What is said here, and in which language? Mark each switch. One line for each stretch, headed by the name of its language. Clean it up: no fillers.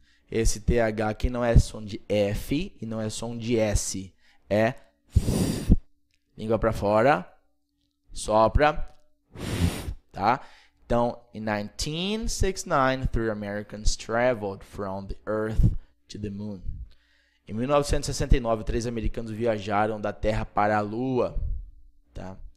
Portuguese: Esse TH aqui não é som de F e não é som de S. É língua para fora, sopra, tá?
English: Então, in 1969, three Americans traveled from the Earth to the Moon.
Portuguese: Em 1969, 3 americanos viajaram da Terra para a Lua, tá?